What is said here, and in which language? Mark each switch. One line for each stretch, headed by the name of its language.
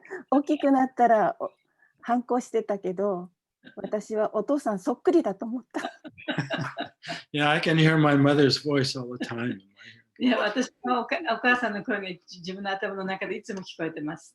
Japanese: 大きくなったら反抗してたけど、私はお父さんそっくりだと思った。
English: Yeah, I can hear my mother's voice all the time.
Japanese: いや、私のお母さんの声が自分の頭の中でいつも聞こえてます。